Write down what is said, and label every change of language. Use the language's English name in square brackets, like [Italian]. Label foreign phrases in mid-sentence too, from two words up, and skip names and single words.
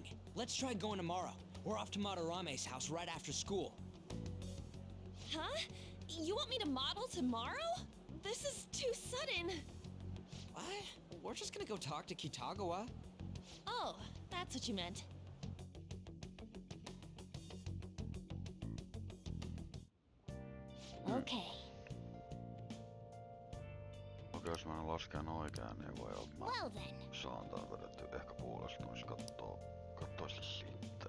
[English] Let's try going tomorrow. We're off to Madarame's house right after school. Huh? You want me to model tomorrow? This is too sudden. What? We're just gonna go talk to Kitagawa. Oh, that's what you meant. Okay. [Finnish] Okei, jos mä lasken oikein, niin voi olla, [English] Well then. [Finnish] saan tää vedetty ehkä puolesta, jos kattoo sitä sitten.